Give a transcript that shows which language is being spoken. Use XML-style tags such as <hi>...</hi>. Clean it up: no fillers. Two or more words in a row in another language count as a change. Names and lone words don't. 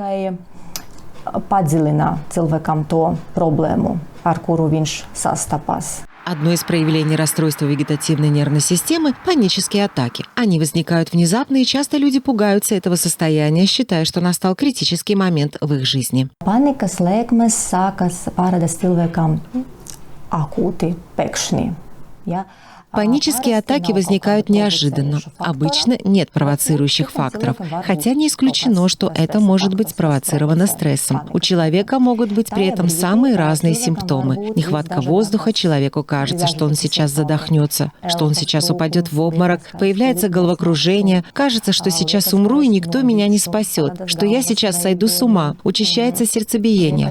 <ru>Одно из проявлений расстройства вегетативной нервной системы – панические атаки. Они возникают внезапно, и часто люди пугаются этого состояния, считая, что настал критический момент в их жизни.</ru> <lv>Паниkas lēkmes sākas parasti cilvēkam akūti, pēkšņi.</lv> <ru>Панические атаки возникают неожиданно. Обычно нет провоцирующих факторов, хотя не исключено, что это может быть спровоцировано стрессом. У человека могут быть при этом самые разные симптомы. Нехватка воздуха, человеку кажется, что он сейчас задохнется, что он сейчас упадет в обморок, появляется головокружение, кажется, что сейчас умру и никто меня не спасет, что я сейчас сойду с ума, учащается сердцебиение.</ru>